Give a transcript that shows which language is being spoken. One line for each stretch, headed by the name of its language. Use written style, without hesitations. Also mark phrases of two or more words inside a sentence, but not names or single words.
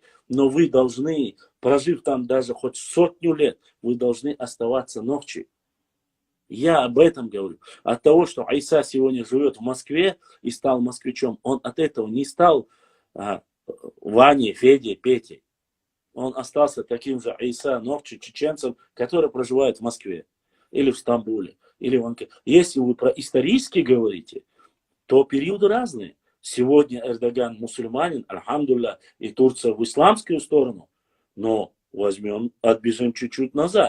Russian: Но вы должны, прожив там даже хоть 100 лет, вы должны оставаться нохчи. Я об этом говорю. От того, что Айса сегодня живет в Москве и стал москвичом, он от этого не стал Ваней, Федей, Петей. Он остался таким же Айса, нохчи, чеченцем, который проживает в Москве или в Стамбуле. Если вы про исторически говорите, то периоды разные. Сегодня Эрдоган мусульманин, альхамдулилля, и Турция в исламскую сторону. Но отбежим чуть-чуть назад.